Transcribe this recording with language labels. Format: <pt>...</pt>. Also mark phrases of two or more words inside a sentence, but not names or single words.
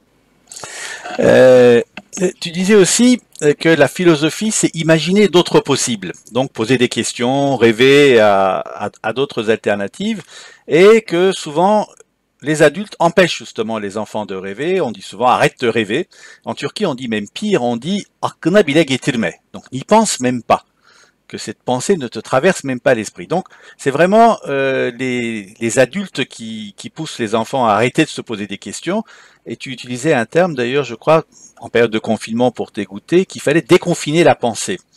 <fr>Tu disais aussi que la philosophie, c'est imaginer d'autres possibles, donc poser des questions, rêver à d'autres alternatives, et que souvent les adultes empêchent justement les enfants de rêver. On dit souvent arrête de rêver. En Turquie, on dit même pire, on dit</fr> <tr>aklına bile getirme,</tr> <fr>donc n'y pense même pas, que cette pensée ne te traverse même pas l'esprit. Donc c'est vraiment les adultes qui poussent les enfants à arrêter de se poser des questions. Et tu utilisais un terme d'ailleurs, je crois, en période de confinement pour t'écouter, qu'il fallait déconfiner la pensée.</fr>